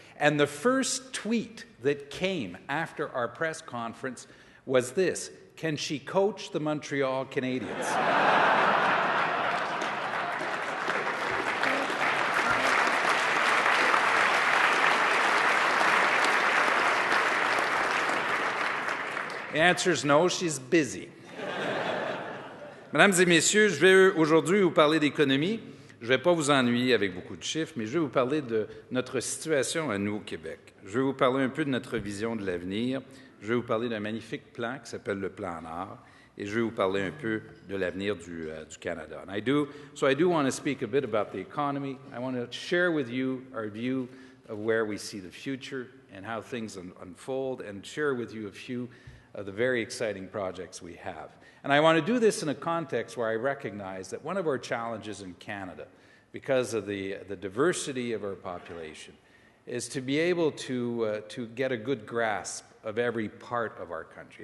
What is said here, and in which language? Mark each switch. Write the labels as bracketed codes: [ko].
[en] And the first tweet that came after our press conference was this: can she coach the Montreal Canadiens? The answer is no, she's busy. [fr] Mesdames et messieurs, je vais aujourd'hui vous parler d'économie. Je ne vais pas vous ennuyer avec beaucoup de chiffres, mais je vais vous parler de notre situation à nous au Québec. Je vais vous parler un peu de notre vision de l'avenir. Je vais vous parler d'un magnifique plan qui s'appelle le Plan Nord. Et je vais vous parler un peu de l'avenir du Canada. [en] And I do want to speak a bit about the economy. I want to share with you our view of where we see the future and how things unfold, and share with you a few of the very exciting projects we have. And I want to do this in a context where I recognize that one of our challenges in Canada, because of the diversity of our population, is to be able to get a good grasp of every part of our country.